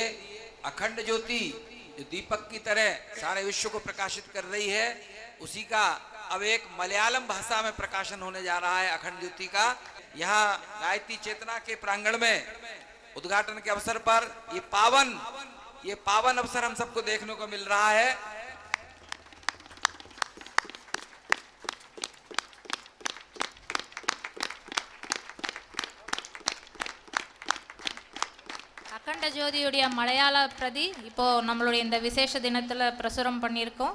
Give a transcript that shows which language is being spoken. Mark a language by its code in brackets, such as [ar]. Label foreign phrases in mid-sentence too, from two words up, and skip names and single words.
[hi] अखंड ज्योति जो दीपक की तरह सारे विश्व को प्रकाशित कर रही है, उसी का अब एक मलयालम भाषा में प्रकाशन होने जा रहा है अखंड ज्योति का। यहाँ गायत्री चेतना के प्रांगण में उद्घाटन के अवसर पर ये पावन अवसर हम सबको देखने को मिल रहा है। [ta] அகண்ட ஜோதியுடைய மலையாள பிரதி இப்போ நம்மளுடைய இந்த விசேஷ தினத்தில் பிரசுரம் பண்ணியிருக்கோம்.